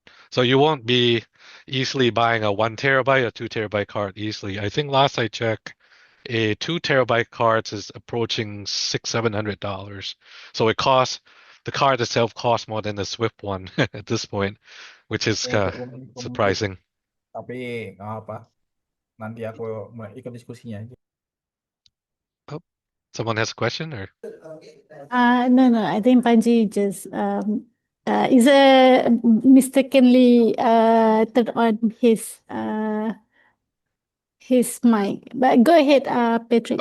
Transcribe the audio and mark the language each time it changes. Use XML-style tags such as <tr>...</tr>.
<en>So you won't be easily buying a 1 terabyte or 2 terabyte card easily. I think last I checked, a 2 terabyte card is approaching $700. So the card itself costs more than the SwiftOne at this point, which is</en> <id>Rumit,</id> <en>surprising.</en> <id>tapi nggak apa. Nanti aku mulai ikut diskusinya aja.</id> <en>Oh, someone has a question or? No, I think Panji just Is mistakenly turned on his mic. But go ahead, Patrick.</en>